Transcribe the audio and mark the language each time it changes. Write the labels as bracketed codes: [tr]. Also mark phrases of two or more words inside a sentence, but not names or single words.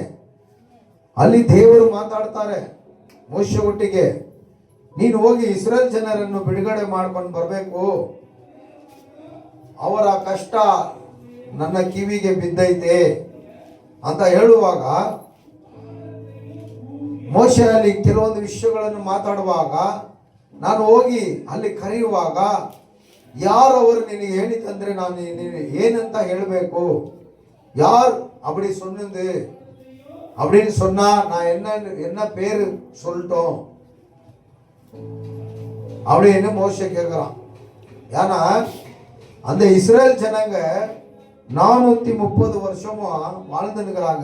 [kn] ಅಲ್ಲಿ ದೇವರು ಮಾತಾಡ್ತಾರೆ ಮೋಶೆ ಒಟ್ಟಿಗೆ, ನೀನು ಹೋಗಿ ಇಸ್ರೇಲ್ ಜನರನ್ನು ಬಿಡುಗಡೆ ಮಾಡ್ಕೊಂಡು ಬರಬೇಕು, ಅವರ ಕಷ್ಟ ನನ್ನ ಕಿವಿಗೆ ಬಿದ್ದೈತೆ ಅಂತ ಹೇಳುವಾಗ ಮೋಶೆ ಅಲ್ಲಿ ಕೆಲವೊಂದು ವಿಷಯಗಳನ್ನು ಮಾತಾಡುವಾಗ ನಾನು ಹೋಗಿ ಅಲ್ಲಿ ಕರೆಯುವಾಗ ಯಾರು ಅವರು ನಿನಗೆ ಹೇಳಿತಂದ್ರೆ ನಾನು ಏನಂತ ಹೇಳಬೇಕು? [ta] யார் அப்படி சொன்னது அப்படின்னு சொன்னா நான் என்ன பேரு சொல்லட்டும் அப்படின்னு மோசே கேட்கிறான். ஏன்னா அந்த இஸ்ரேல் ஜனங்க 430 வருஷமும் வாழ்ந்துருக்கிறாங்க.